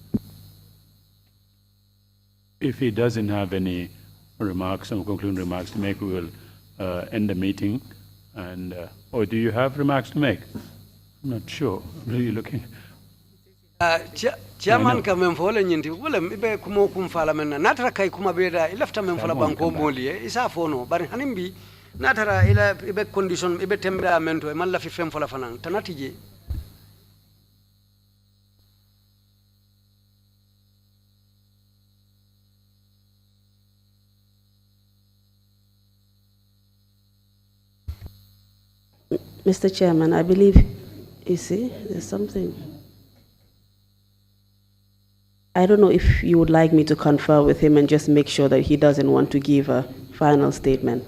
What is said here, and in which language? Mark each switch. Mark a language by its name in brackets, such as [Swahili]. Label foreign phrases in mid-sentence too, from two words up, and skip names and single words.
[English] If he doesn't have any remarks or concluding remarks to make, we will end the meeting. And or do you have remarks to make? I'm not sure. I'm really looking. [Mandingo] Chairman ka men fola nyinti wala ibe kumo kum fala men natara kai kuma beda ilafta men fola banko moli isa fono bari hanimbi natara ila ibe condition ibe tembe amento e malla fi fem fola fanan tanatije. [English] Mr. Chairman, I believe, you see, there's something. I don't know if you would like me to confer with him and just make sure that he doesn't want to give a final statement.